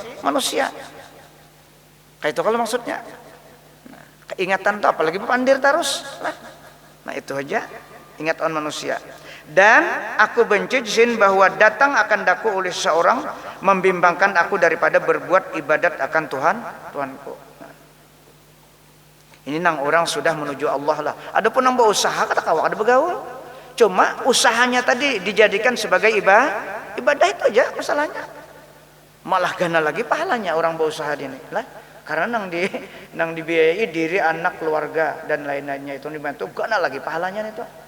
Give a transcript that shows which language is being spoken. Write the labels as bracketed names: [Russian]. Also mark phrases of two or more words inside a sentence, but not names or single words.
[Banjar] Kayak itu kalau maksudnya. Nah, keingatan tuh apalagi pandir terus. Nah itu aja ingat on manusia. [Malay] Dan aku benci jin bahwa datang akan daku oleh seorang membimbangkan aku daripada berbuat ibadat akan Tuhanku. [Banjar] Nah, ini nang orang sudah menuju Allah lah. Adapun nang berusaha kata kawak ada begaul. Cuma usahanya tadi dijadikan sebagai ibadah itu aja masalahnya. Malah gana lagi pahalanya orang berusaha ini lah, karena nang dibiayai diri, anak, keluarga dan lain-lainnya itu dibantu, gana lagi pahalanya itu.